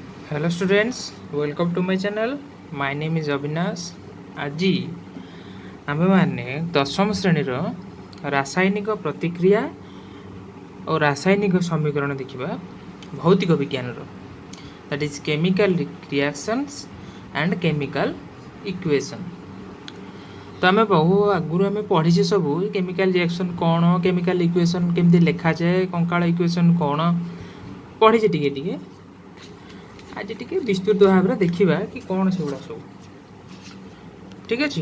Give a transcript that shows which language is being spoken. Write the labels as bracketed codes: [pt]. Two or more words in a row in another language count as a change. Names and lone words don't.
[en] Hello students, welcome to my channel. My name is Avinash. [or] ଆଜି ଆମେମାନେ ଦଶମ ଶ୍ରେଣୀର ରାସାୟନିକ ପ୍ରତିକ୍ରିୟା ଓ ରାସାୟନିକ ସମୀକରଣ ଦେଖିବା ଭୌତିକ ବିଜ୍ଞାନର, [en] that is chemical reactions and chemical equation। [or] ତ ଆମେ ବହୁ ଆଗରୁ ଆମେ ପଢ଼ିଛେ ସବୁ [en] chemical reaction [or] କ'ଣ, [en] chemical equation [or] କେମିତି ଲେଖାଯାଏ, କଙ୍କାଳ ଇକ୍ୱେସନ୍ କ'ଣ ପଢ଼ିଛେ ଟିକେ ଟିକେ। ଆଜି ଟିକେ ବିସ୍ତୃତ ଭାବରେ ଦେଖିବା କି କ'ଣ ସେଗୁଡ଼ା ସବୁ, ଠିକ୍ ଅଛି।